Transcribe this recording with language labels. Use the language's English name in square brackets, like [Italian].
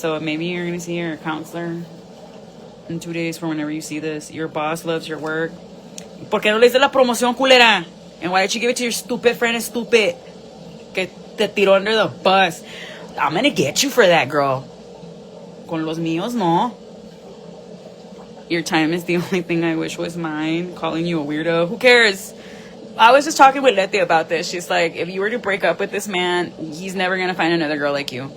[English] So maybe you're going to see your counselor in 2 days for whenever you see this. Your boss loves your work. [Spanish] ¿Por qué no le hice la promoción, culera? [English] And why did you give it to your stupid friend, stupid? [Spanish] Que te tiró [English] under the bus. I'm going to get you for that, girl. [Spanish] Con los míos, no. [English] Your time is the only thing I wish was mine. Calling you a weirdo. Who cares? I was just talking with Letty about this. She's like, if you were to break up with this man, he's never going to find another girl like you.